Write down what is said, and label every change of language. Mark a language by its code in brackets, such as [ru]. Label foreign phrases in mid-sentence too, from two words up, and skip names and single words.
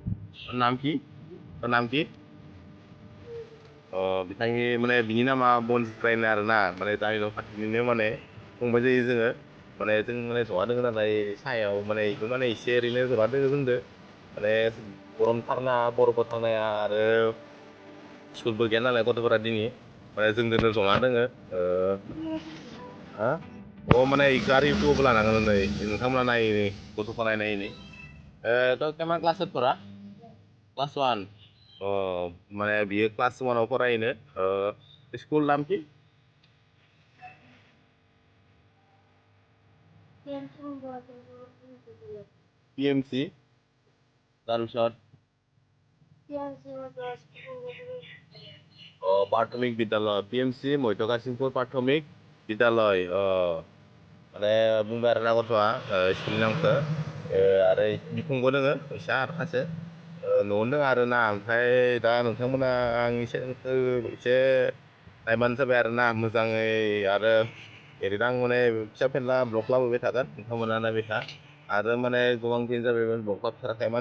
[brx] नाम कि बिथांनि माने बिनि नामा बनजिद्रायनो आरोना माने गामि न' खाथिनिनो माने फंबाय जायो जोङो माने जों माने जना दोङो नालाय सायाव माने बेखौ माने एसे ओरैनो जना दोङो जोंदो माने गरमथारना बरफबो थांनाया आरो स्कुलबो गैया नालाय गथ'फोरा दिनै माने जोंजोंनो जना दोङो माने गारि इउटुबावबो लानांगोन नै नोंथांमोना नायै नै गथ'खौ नायै नै थ' केमा क्लास फोरा क्लास 1 माने बियो क्लास 1आव फरायोनो स्कुल नाम कि [as] PMC তাৰপিছত প্ৰাথমিক বিদ্যালয় PMC মধ্য কাশীপুৰ প্ৰাথমিক বিদ্যালয় [brx] माने बुंबाय आरोना गथ'आ स्कुलनि नामखौ आरो बिखुंबो दोङो फैसा आरो खासे न'आवनो दोङो आरोना ओमफ्राय दा नोंथांमोना आंनि चेनेलखौ एसे नायबानो जाबाय आरोना मोजाङै आरो ओरैनो आं माने फिसा फेनला ब्लग लाबोबाय थागोन नोंथांमोना नायबाय था आरो माने गोबां दिन जाबाय ब्लग लाबोथाराखै माने